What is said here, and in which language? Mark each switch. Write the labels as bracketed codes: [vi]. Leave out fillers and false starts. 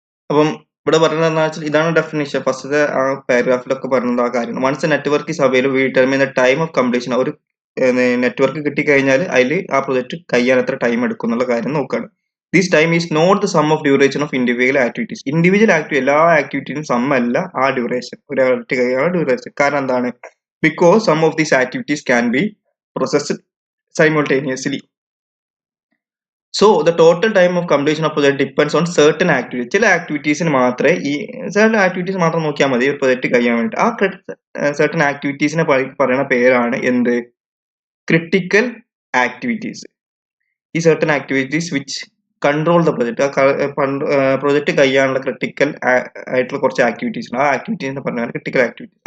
[ml] അപ്പം ഇവിടെ പറയുന്നത് എന്താ വെച്ചാൽ ഇതാണ് ഡെഫിനിഷൻ. ഫസ്റ്റത്തെ ആ പാരഗ്രാഫിലൊക്കെ പറയുന്നത് ആ കാര്യം. [en] Once network is available we determine the time of completion. [ml] ഒരു നെറ്റ്വർക്ക് കിട്ടിക്കഴിഞ്ഞാൽ അതിൽ ആ പ്രൊജക്ട് കഴിയാൻ എത്ര ടൈം എടുക്കും എന്നുള്ള കാര്യം നോക്കുകയാണ്. [en] This time is not the sum of duration of individual activities. [ml] Individual activity എല്ലാ ആക്ടിവിറ്റിയും സം അല്ല ആ ഡ്യൂറേഷൻ, ഒരു കഴിയാനുള്ള ഡ്യൂറേഷൻ. കാരണം എന്താണ്, [en] because some of these activities can be processed simultaneously. So the total time of completion of project depends on certain activities. [ml] ചില ആക്ടിവിറ്റീസിന് മാത്രമേ മാത്രം നോക്കിയാൽ മതി ഒരു പ്രൊജക്ട് കഴിയാൻ വേണ്ടി. ആ certain ആക്ടിവിറ്റീസിനെ പറയുന്ന പേരാണ് എന്ത്, ക്രിട്ടിക്കൽ ആക്ടിവിറ്റീസ്. ഈ certain activities [en] which control the project, [ml] project കഴിയാനുള്ള critical ആയിട്ടുള്ള കുറച്ച് ആക്ടിവിറ്റീസ് ഉണ്ട്. ആ ആക്ടിവിറ്റീസിനെ പറഞ്ഞാൽ ക്രിട്ടിക്കൽ ആക്ടിവിറ്റീസ്.